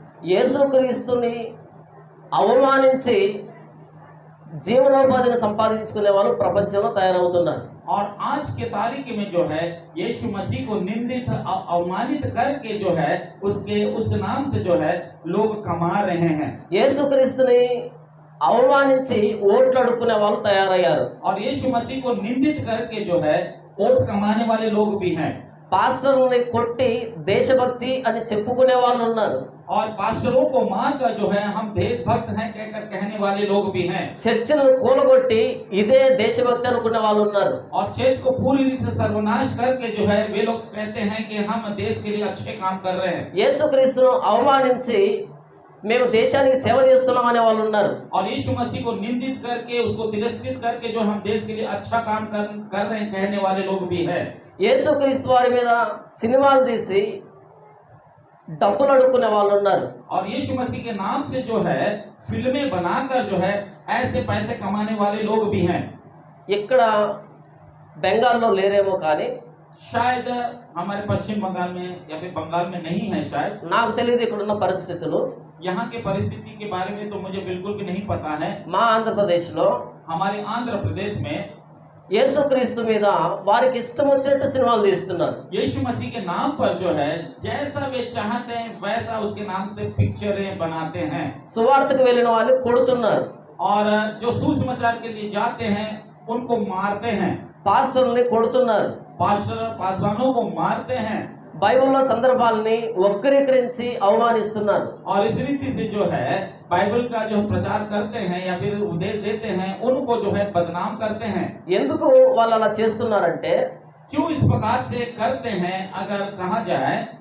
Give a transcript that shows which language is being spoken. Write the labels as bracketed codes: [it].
[te] యేసుక్రీస్తుని అవమానించి జీవనోపాధిని సంపాదించుకునే వాళ్ళు ప్రపంచంలో తయారవుతున్నారు। [hi] और आज के तारीख में जो है यीशु मसीह को निंदित अवमानित करके जो है उसके उस नाम से जो है लोग कमा रहे हैं। [te] యేసుక్రీస్తుని అవమానించి ఓట్లు అడుక్కునే వాళ్ళు తయారయ్యారు। [hi] और यीशु मसीह को निंदित करके जो है वोट कमाने वाले लोग भी हैं। [te] పాస్టర్ని కొట్టి దేశభక్తి అని చెప్పుకునే వాళ్ళు ఉన్నారు। [hi] और पास्टरों को मारकर जो है हम देशभक्त हैं कहकर कहने वाले लोग भी हैं। [te] చర్చిలను కూలగొట్టి ఇదే దేశభక్తి అనుకునే వాళ్ళు ఉన్నారు। [hi] और चर्च को पूरी रीति से सर्वनाश करके जो है वे लोग कहते हैं कि हम देश के लिए अच्छे काम कर रहे हैं। [te] యేసుక్రీస్తును అవమానించి మేము దేశానికి సేవ చేస్తున్నాం అనే వాళ్ళు ఉన్నారు। [hi] और यीशु मसीह को निंदित करके उसको तिरस्कृत करके जो हम देश के लिए अच्छा काम कर रहे हैं कहने वाले लोग भी हैं। [te] యేసుక్రీస్తు వారి మీద సినిమాలు తీసి డబ్బులు అడుక్కునే వాళ్ళు ఉన్నారు। [hi] और यीशु मसीह के नाम से जो है फिल्में बनाकर जो है ऐसे पैसे कमाने वाले लोग भी हैं। [te] ఇక్కడ బెంగాల్లో లేరేమో కానీ [hi] शायद हमारे पश्चिम बंगाल में या फिर बंगाल में नहीं है शायद, [te] నాకు తెలియదు ఇక్కడున్న పరిస్థితులు। [hi] यहाँ के परिस्थिति के बारे में तो मुझे बिल्कुल भी नहीं पता है। [te] మా ఆంధ్రప్రదేశ్లో [hi] हमारे आंध्र प्रदेश में [te] యేసుక్రీస్తు మీద వారికి ఇష్టం వచ్చినట్టు సినిమాలు తీస్తున్నారు। [hi] यीशु मसीह के नाम पर जो है जैसा वे चाहते हैं वैसा उसके नाम से पिक्चरें बनाते हैं। [te] సువార్తకు వెళ్ళిన వాళ్ళు కొడుతున్నారు, [hi] और जो सुसमाचार के लिए जाते हैं उनको मारते हैं। [te] పాస్టర్ని కొడుతున్నారు, [hi] पास्टर पासवानों को मारते हैं। [te] బైబిల్లో సందర్భాలని వక్రీకరించి అవమానిస్తున్నారు। [hi] और इस रीति से जो है बाइबल का जो प्रचार करते हैं या फिर उपदेश देते हैं उनको जो है बदनाम करते हैं। [te] ఎందుకు వాళ్ళు అలా చేస్తున్నారంటే [hi] क्यों इस प्रकार से करते हैं अगर कहा जाए,